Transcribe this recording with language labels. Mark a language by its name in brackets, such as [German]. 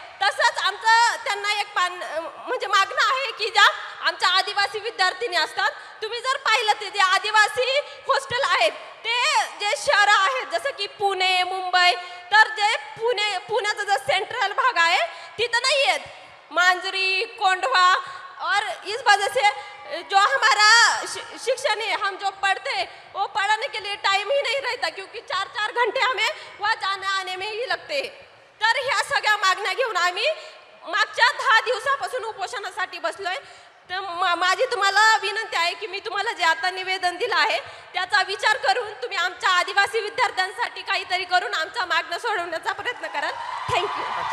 [Marathi] तसंच आमचं त्यांना एक म्हणजे मागणं आहे की ज्या आमच्या आदिवासी विद्यार्थिनी असतात, तुम्ही जर पाहिलं ते जे आदिवासी हॉस्टेल आहेत ते जे शहरं आहेत जसं की पुणे, मुंबई, तर जे पुण्याचा जो सेंट्रल भाग आहे तिथं नाही आहेत. [Hindi] मांजरी, कोंढवा और इस वजह से जो हमारा शिक्षण है, हम जो पढ़ते वो पढ़ने के लिए टाइम ही नहीं रहता क्योंकि 4-4 घंटे हमें वहाँ जाने आने में ही लगते. [Marathi] तर ह्या सगळ्या मागण्या घेऊन आम्ही मागच्या 10 दिवसापासून उपोषणासाठी बसलोय. तर माझी तुम्हाला विनंती आहे की मी तुम्हाला जे आता निवेदन दिलं आहे त्याचा विचार करून तुम्ही आमच्या आदिवासी विद्यार्थ्यांसाठी काहीतरी करून आमच्या मागण्या सोडवण्याचा प्रयत्न कराल. थँक्यू.